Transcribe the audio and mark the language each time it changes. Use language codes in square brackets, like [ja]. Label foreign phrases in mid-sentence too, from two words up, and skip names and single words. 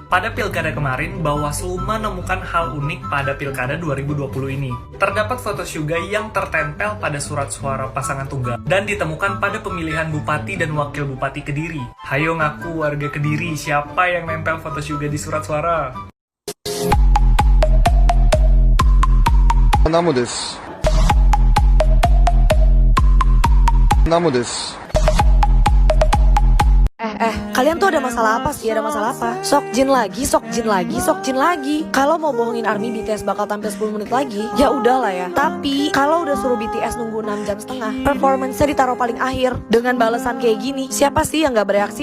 [id] Pada pilkada kemarin, Bawaslu menemukan hal unik pada pilkada 2020 ini. Terdapat foto Suga yang tertempel pada surat suara pasangan tunggal dan ditemukan pada pemilihan bupati dan wakil bupati Kediri. Hayo ngaku warga Kediri, siapa yang nempel foto Suga di surat suara? 나무です. 나무 です. Kalian tuh ada masalah apa sih? Ada masalah apa? Sok Jin lagi, sok Jin lagi, sok Jin lagi. Kalau mau bohongin ARMY BTS bakal tampil 10 menit lagi, ya udahlah ya. Tapi kalau udah suruh BTS nunggu 6,5 jam, performance-nya ditaruh paling akhir dengan balasan kayak gini, siapa sih yang gak bereaksi?